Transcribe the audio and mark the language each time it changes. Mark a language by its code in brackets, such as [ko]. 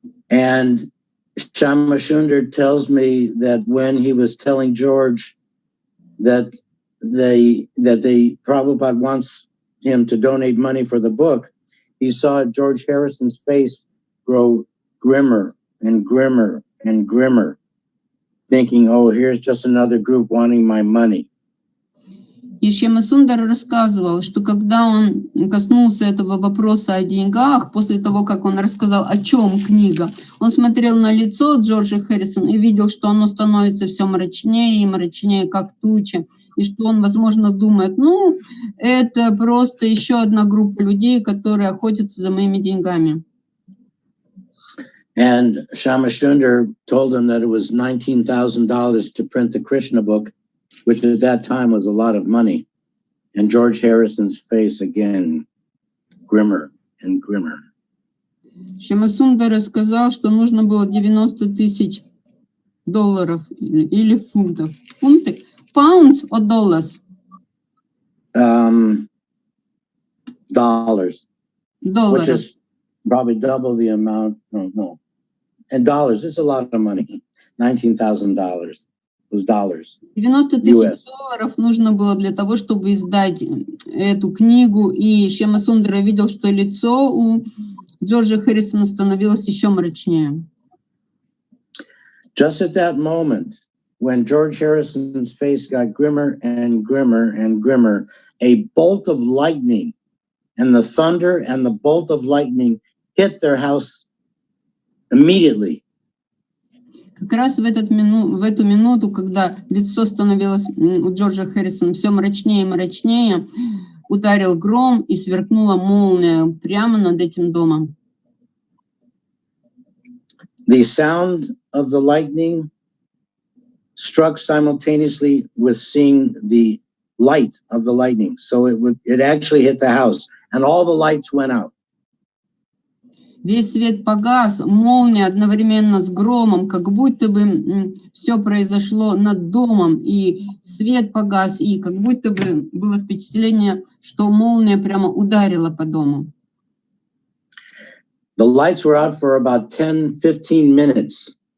[en] And Shama Sundar tells me that when he was telling George that Prabhupada wants him to donate money for the book, he saw George Harrison's face grow grimmer and grimmer and grimmer, thinking, oh, here's just another group wanting my money. [ru] И Шьяма Сундар рассказывал, что когда он коснулся этого вопроса о деньгах, после того, как он рассказал, о чем книга, он смотрел на лицо Джорджа Харрисона и видел, что оно становится все мрачнее и мрачнее, как туча, и что он, возможно, думает, ну, это просто еще одна группа людей, которые охотятся за моими деньгами. [en] And Shama Sundar told him that it was $19,000 to print the Krishna book, which at that time was a lot of money. And George Harrison's face again, grimmer and grimmer. [ru] Шьяма Сундар рассказал, что нужно было $90 000 или фунтов. Фунты? [en] Pounds or dollars? Dollars. Which is probably double the amount. No. And dollars, it's a lot of money. $19,000 was dollars. [ru] $90 000 нужно было для того, чтобы издать эту книгу. И Шьяма Сундар видел, что лицо у Джорджа Харрисона становилось еще мрачнее. [en] Just at that moment, when George Harrison's face got grimmer and grimmer and grimmer, a bolt of lightning and the thunder and the bolt of lightning hit their house immediately. [ru] Как раз в эту минуту, когда лицо становилось у Джорджа Харрисона все мрачнее и мрачнее, ударил гром и сверкнула молния прямо над этим домом. [en] The sound of the lightning struck simultaneously with seeing the light of the lightning. So it actually hit the house, and all the lights went out. [ru] Весь свет погас, молния одновременно с громом, как будто бы все произошло над домом, и свет погас, и как будто бы было впечатление, что молния прямо ударила по дому. [en] The lights were out for about 10-15 minutes.